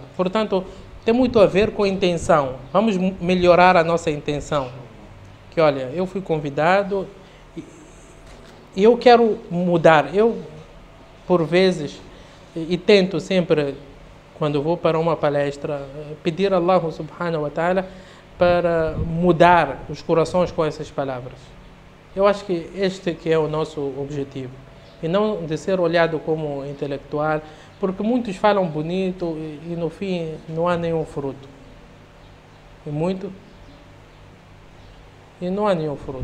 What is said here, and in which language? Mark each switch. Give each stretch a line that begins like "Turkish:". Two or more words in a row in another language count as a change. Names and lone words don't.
Portuguese: Portanto, tem muito a ver com a intenção. Vamos melhorar a nossa intenção. Que olha, eu fui convidado e eu quero mudar. Eu, por vezes, e tento sempre, quando vou para uma palestra, pedir a Allah
Arabic: سبحانه وتعالى
Portuguese: para mudar os corações com essas palavras. Eu acho que este que é o nosso objetivo. E não de ser olhado como intelectual, porque muitos falam bonito e no fim não há nenhum fruto. E não há nenhum fruto.